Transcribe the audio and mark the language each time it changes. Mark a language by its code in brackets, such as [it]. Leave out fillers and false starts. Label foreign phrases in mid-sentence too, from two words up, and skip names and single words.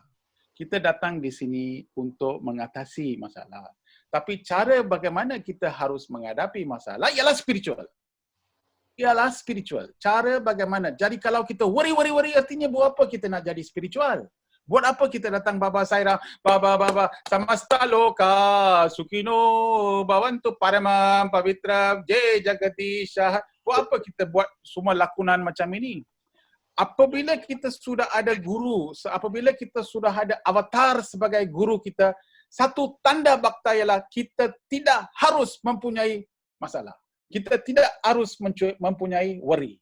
[ms] Kita datang di sini untuk mengatasi masalah. Tapi cara bagaimana kita harus menghadapi masalah ialah spiritual. Cara bagaimana. Jadi kalau kita worry, artinya buat apa kita nak jadi spiritual? Buat apa kita datang [sa] Baba Sairam, Baba samasta loka sukino bhavantu paramam pavitra jai jagati syah. [ms] Buat apa kita buat semua lakonan macam ini? Apabila kita sudah ada guru, apabila kita sudah ada avatar sebagai guru kita, satu tanda bakta ialah kita tidak harus mempunyai masalah. Kita tidak harus mempunyai worry.